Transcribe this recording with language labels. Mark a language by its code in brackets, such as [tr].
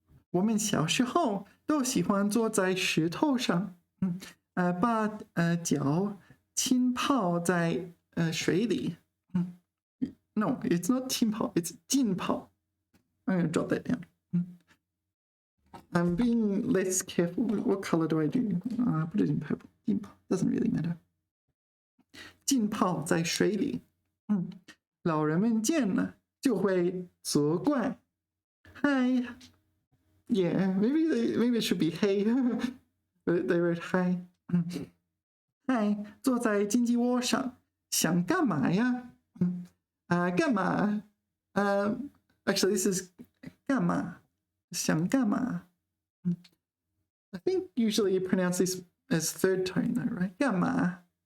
[zh] 我们小时候都喜欢坐在石头上，把脚浸泡在水里。 [en] No, it's not 浸泡, it's 浸泡. I'm going to jot that down. I'm being less careful. What color do I do? Put it in purple. 浸泡 doesn't really matter. [zh] 浸泡在水里。老人们见了就会责怪。Hi. [en] Yeah, maybe it should be hey. But they wrote hi. [zh] Hi, 坐在金鸡窝上，想干嘛呀？ [en] 干嘛？Actually, this is 干嘛？ [zh] 想干嘛？ [en] I think usually you pronounce this as third tone though, right? [zh] 干嘛？